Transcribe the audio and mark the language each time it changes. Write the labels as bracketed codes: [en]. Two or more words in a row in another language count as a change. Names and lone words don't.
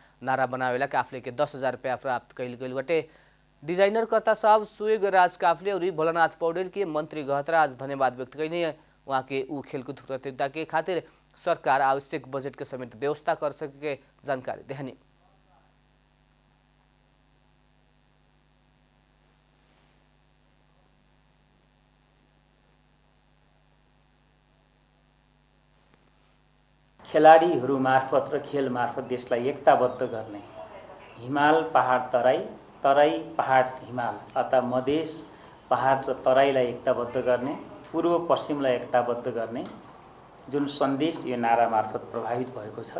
[bho] नारा बनावेला काफले के 10,000 रुपया प्राप्त कैल गई बाटे। डिजाइनर कर्ता साहब सुयोग्य राज काफले और भोलानाथ पौडेल के मंत्री गहतराज धन्यवाद व्यक्त कैनी। वहाँ के ऊ खेलकूद प्रतियोगिता के खातिर सरकार आवश्यक बजट के समेत व्यवस्था कर सके जानकारी देहनी। [ne] खेलाडीहरू मार्फत र खेल मार्फत देशलाई एकताबद्ध गर्ने, हिमाल पहाड तराई, तराई पहाड हिमाल अथवा मधेस पहाड र तराईलाई एकताबद्ध गर्ने, पूर्व पश्चिमलाई एकताबद्ध गर्ने जुन सन्देश यो नारा मार्फत प्रभावित भएको छ।